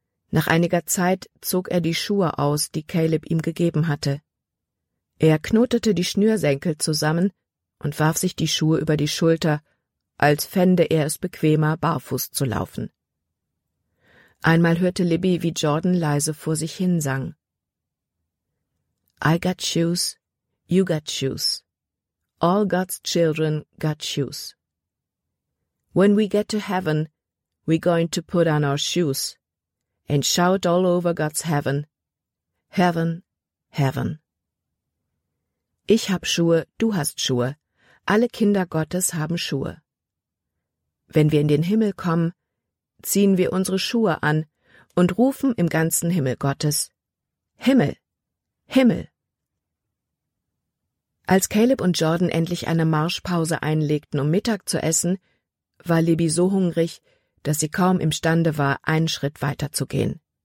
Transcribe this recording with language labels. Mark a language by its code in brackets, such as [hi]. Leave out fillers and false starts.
[de] Nach einiger Zeit zog er die Schuhe aus, die Caleb ihm gegeben hatte. Er knotete die Schnürsenkel zusammen und warf sich die Schuhe über die Schulter, als fände er es bequemer, barfuß zu laufen. Einmal hörte Libby, wie Jordan leise vor sich hin sang. [en] »I got shoes, you got shoes. All God's children got shoes. When we get to heaven, we're going to put on our shoes and shout all over God's heaven, heaven, heaven. [de] Ich hab Schuhe, du hast Schuhe, alle Kinder Gottes haben Schuhe. Wenn wir in den Himmel kommen, ziehen wir unsere Schuhe an und rufen im ganzen Himmel Gottes, Himmel, Himmel.« Als Caleb und Jordan endlich eine Marschpause einlegten, um Mittag zu essen, war Libby so hungrig, dass sie kaum imstande war, einen Schritt weiter zu gehen.